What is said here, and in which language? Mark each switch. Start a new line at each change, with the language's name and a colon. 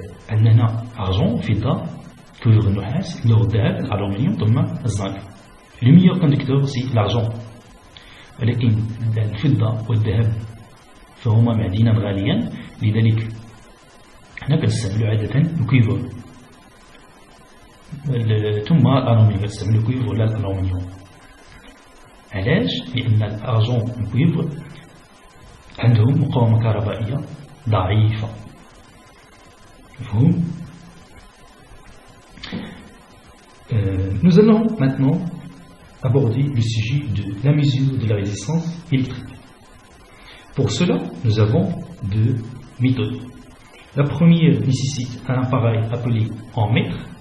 Arabic: عندنا argent, فضة, cuivre, النحاس, l'or, الذهب, الألومنيوم ثم الزنك.
French: Le meilleur conducteur c'est l'argent.
Arabic: ولكن الفضة والذهب فهما معدنان غاليان لذلك حنا كنستعملو عادة الكويفر ثم الألومنيوم كنستعملو الكويفر ولا الألومنيوم. علاش؟ لأن الأرجون والكويفر عندهم مقاومة كهربائية ضعيفة.
French: مفهوم؟ Nous allons maintenant aborder le sujet de la mesure de la résistance électrique. Pour cela, nous avons deux méthodes. La première nécessite un appareil appelé en mètre.